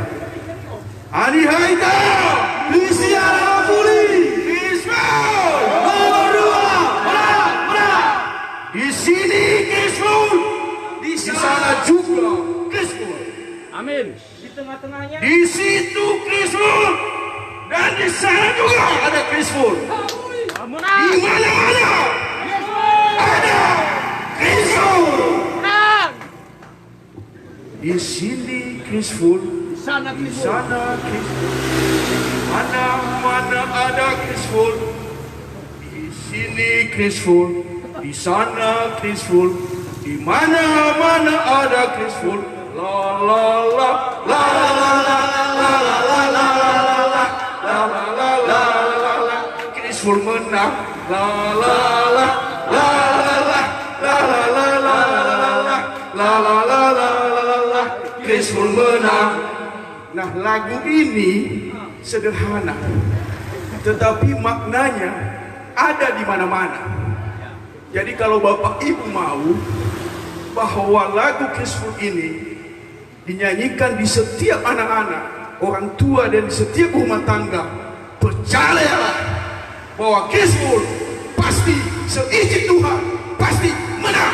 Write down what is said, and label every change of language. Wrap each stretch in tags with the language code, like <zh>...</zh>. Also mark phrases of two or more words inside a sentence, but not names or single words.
<id>Ani Haida, Luciana Puli, Ismail, nomor 2, di sini Kisful, di sana juga Kisful. Amin. Di tengah-tengahnya. Di situ Kisful dan di sana juga ada Kisful. Di mana-mana ada Kisful. Di sini Kisful, Di sana di Kisful. sana Kisful. Mana-mana ada Kisful. Di sini Kisful, di sana Kisful. Di mana-mana ada Kisful. La la la la la la la la la la la la la la. Kisful menang. La la la la la la la la la la la la la la. Kisful menang. Nah, lagu ini sederhana, tetapi maknanya ada di mana-mana. Jadi kalau Bapak Ibu mau bahwa lagu Kisful ini dinyanyikan di setiap anak-anak, orang tua dan di setiap rumah tangga, percayalah bahwa Kisful pasti seizin Tuhan pasti menang.</id>